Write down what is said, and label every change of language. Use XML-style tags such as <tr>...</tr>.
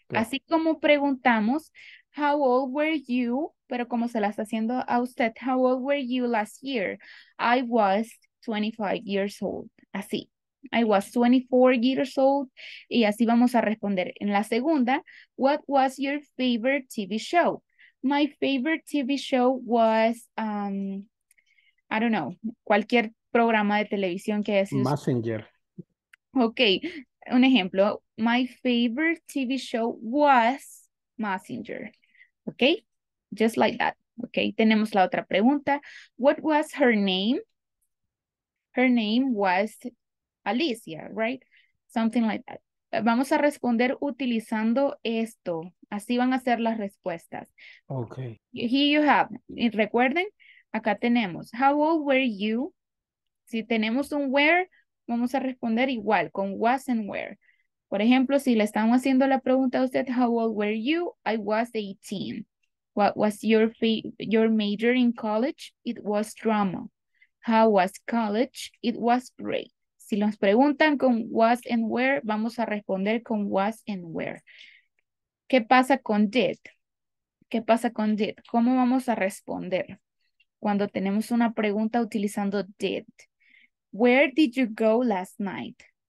<es>Así como preguntamos,</es> <en>how old were you?</en> <es>Pero como se la está haciendo a usted,</es> <en>how old were you last year? I was 25 years old. Así. I was 24 years old.</en> <es>Y así vamos a responder. En la segunda,</es> <en>what was your favorite TV show? My favorite TV show was, I don't know,</en> <es>cualquier programa de televisión que haya sido.</es> <en>Messenger.</en> <es>Ok, un ejemplo.</es> <en>My favorite TV show was Messenger. Ok, just like that.</en> <es>Ok, tenemos la otra pregunta.</es> <en>What was her name? Her name was Alicia, right? Something like that.</en> <es>Vamos a responder utilizando esto. Así van a ser las respuestas.</es> <en>Okay. Here you have.</en> <es>Y recuerden, acá tenemos.</es> <en>How old were you?</en> <es>Si tenemos un where, vamos a responder igual con</es> <en>was and where.</en> <es>Por ejemplo, si le están haciendo la pregunta a usted,</es> <en>how old were you? I was 18. What was your major in college? It was drama. How was college? It was great.</en> <es>Si nos preguntan con</es> <en>was and where,</en> <es>vamos a responder con</es> <en>was and where.</en> <es>¿Qué pasa con did? ¿Qué pasa con did? ¿Cómo vamos a responder cuando tenemos una pregunta utilizando did?</es> <en>Where did you go last night?</en>